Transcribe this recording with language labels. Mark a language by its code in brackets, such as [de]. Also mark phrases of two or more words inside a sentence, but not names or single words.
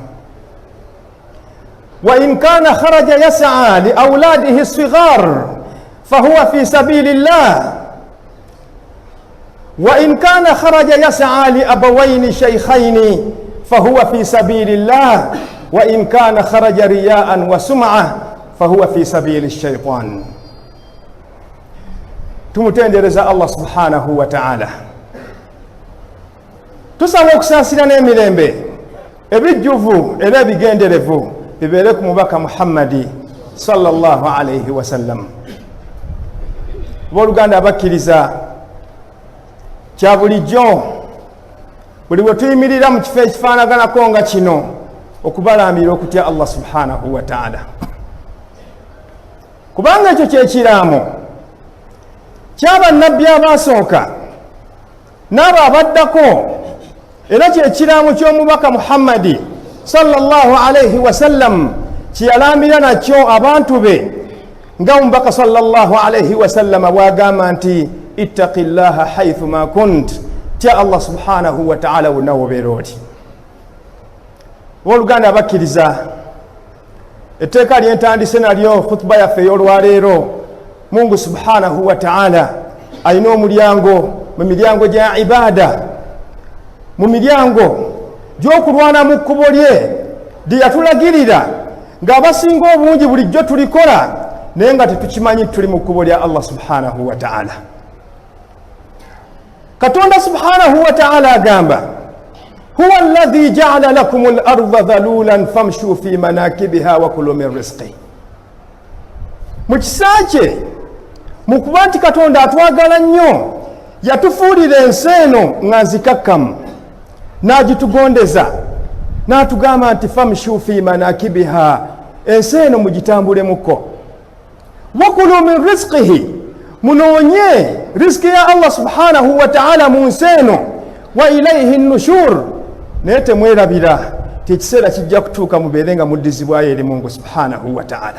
[ar] وإن كان خرج يسعى لأولاده الصغار فهو في سبيل الله، وإن كان خرج يسعى لأبوين شيخين فهو في سبيل الله، وإن كان خرج رياء وسمعة فهو في سبيل الشيطان. [lg] tumutendereza Allah [ar] سبحانه وتعالى, [lg] tusaba okusasirana emirembe ebijjuvu era ebigenderevu bibeere ku mubaka Muhammadi [ar] صلى الله عليه وسلم. [lg] Booluganda abakkiriza, kya bulijjo buli bwe tuyimirira mu kifo ekifaanaganako nga kino okubalambira okutya Allah [ar] سبحانه وتعالى, [lg] kubanga ekyo kyekiraamo ky'abannabbi abaasooka n'abo abaddako, era kyekiraamo ky'omubaka Muhammadi [ar] صلى الله عليه وسلم [lg] kyeyalambira nakyo abantu be, nga omubaka [ar] صلى الله عليه وسلم [lg] bw'agamba nti [ar] اتق الله حيثما كنت, [lg] tya Allah [ar] سبحانه وتعالى [lg] wonna wobeera oti. Booluganda abakkiriza, etteeka lyentandise nalyo khutuba yaffe ey'olwaleero, Mungu [ar] سبحانه وتعالى [lg] alina omulyango mu miryango gya ibaada, mu miryango gy'okulwana mu kkubo lye lye yatulagirira, ng'abasinga obungi bulijjo tulikola naye nga tetukimanyi tuli mu kkubo lya Allah [ar] سبحانه وتعالى. [lg] Katonda [ar] سبحانه وتعالى [lg] agamba: [ar] هو الذي جعل لكم الأرض ذلولا فامشوا في مناكبها وكلوا من رزقه. [lg] Mu kisa kye, mu kuba nti Katonda atwagala nnyo, yatufuulira ensi eno nga nzikakkamu, n'agitugondeza n'atugamba nti [ar] فامشوا في مناكبها, [lg] ensi eno mugitambulemu, [ar] وكلوا من رزقه, [lg] munoonye riziki ya Allah [ar] سبحانه وتعالى [lg] mu nsi eno, [ar] وإليه النشور, [lg] naye temwerabira ti ekiseera kijja kutuuka mubeere nga muddizibwayo eri Mungu [ar] سبحانه وتعالى.